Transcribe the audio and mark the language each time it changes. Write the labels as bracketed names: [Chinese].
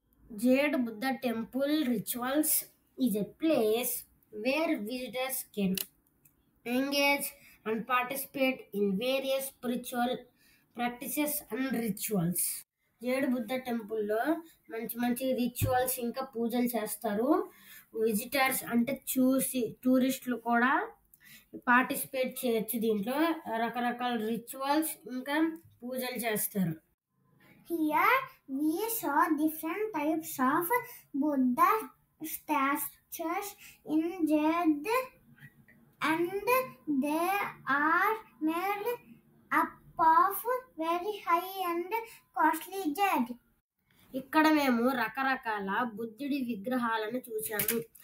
[English] Jade Buddha Temple Rituals is a place where visitors can engage and participate in various spiritual practices and rituals. [Telugu] Jade Buddha టెంపుల్లో మంచి rituals ఇంకా పూజలు చేస్తారు. Visitors అంటే టూరిస్టులు కూడా పార్టిసిపేట్ చేయొచ్చు. దీంట్లో రకరకాల రిచువల్స్ ఇంకా పూజలు చేస్తారు. [English] Here we saw different types of Buddha statues in jade, and they are made up of very high and costly jade. [Telugu] ఇక్కడ మేము రకరకాల బుద్ధుడి విగ్రహాలను చూసాము.